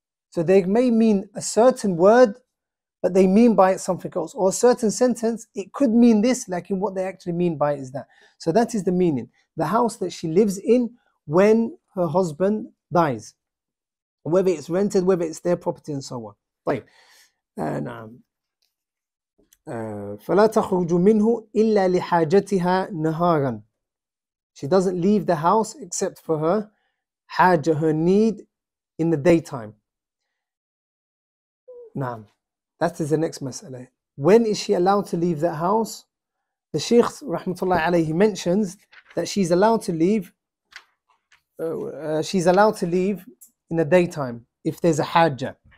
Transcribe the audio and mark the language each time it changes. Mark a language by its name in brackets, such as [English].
[English] So they may mean a certain word, but they mean by it something else. Or a certain sentence, it could mean this, like in what they actually mean by it is that. So that is the meaning. The house that she lives in when her husband dies. Whether it's rented, whether it's their property and so on. [Arabic] طيب. نعم. فلا تخرج منه إلا لحاجتها نهارا. [English] She doesn't leave the house except for her haja, her need in the daytime. Naam. That is the next mas'ala. When is she allowed to leave that house? The Shaykh rahmatullahi alayhi mentions that she's allowed to leave in the daytime if there's a haja.